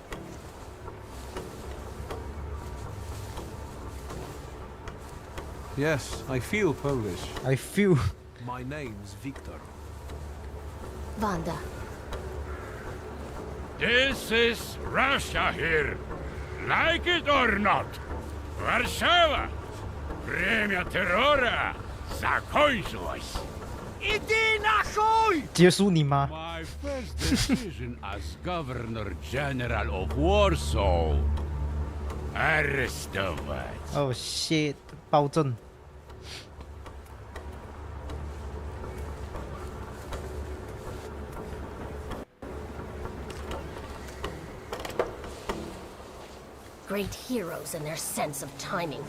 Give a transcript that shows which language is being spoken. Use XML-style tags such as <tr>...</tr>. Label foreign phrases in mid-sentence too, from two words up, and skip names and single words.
<en>Yes, I feel Polish. I feel. My name's Victor. Wanda. This is Russia here. Like it or not. Warszawa.</en> <ru>Время террора закончилось. Иди нахуй!</ru> <zh>结束你妈！</zh> <en>My first decision as Governor General of Warsaw.</en> <ru>Arrestovать.</ru> <en>Oh shit！ 暴政。 Great heroes in their sense of timing.</en>